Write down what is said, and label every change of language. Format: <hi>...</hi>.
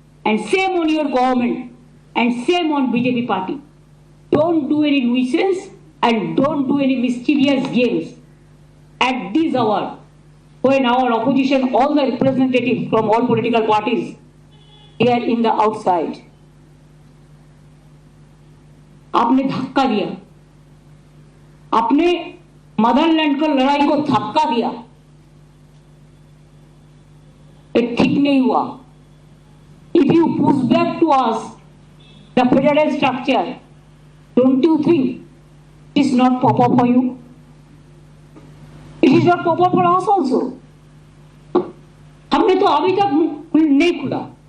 <en>And shame on your government. And shame on BJP party. Don't do any nuisance and don't do any mischievous games. At this hour, when our opposition, all the representatives from all political parties, they are in the outside.</en> <hi>आपने धक्का दिया, आपने Motherland को लड़ाई को धक्का दिया, ये ठीक नहीं हुआ।</hi> <en>If you push back to us the federal structure, don't you think it is not proper for you? It is not proper for us also.</en> <hi>हमने तो अभी तक नहीं खुला।</hi>